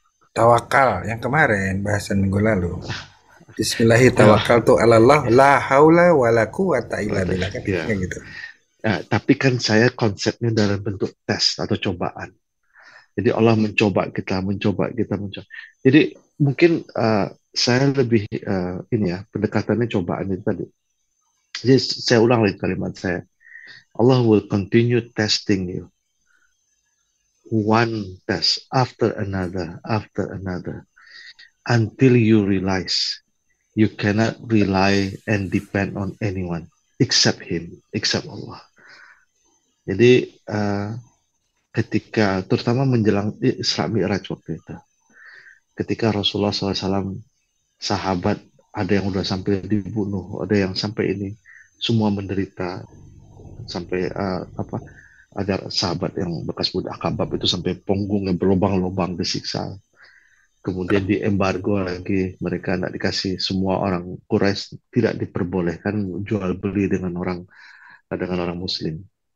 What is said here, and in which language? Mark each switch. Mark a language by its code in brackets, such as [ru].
[id] tawakal yang kemarin bahasan minggu lalu. Bismillahirrahmanirrahim, tawakal tu Allah, [ar] la haula wala quwata illa billah, [id] kan Ya. gitu. Ya, tapi kan saya konsepnya dalam bentuk tes atau cobaan. Jadi Allah mencoba kita. Jadi mungkin saya lebih ini ya, pendekatannya cobaan itu tadi. Jadi saya ulang lagi kalimat saya. [en] Allah will continue testing you. One test after another, until you realize you cannot rely and depend on anyone except Him, except Allah. [id] Jadi ketika terutama menjelang Isra Mi'raj waktu itu, ketika Rasulullah SAW, sahabat ada yang udah sampai dibunuh, ada yang sampai ini, semua menderita, sampai ada sahabat yang bekas budak Kabab itu sampai punggungnya berlubang-lubang disiksa, kemudian diembargo lagi, mereka tidak dikasih, semua orang Quraisy tidak diperbolehkan jual beli dengan orang Muslim.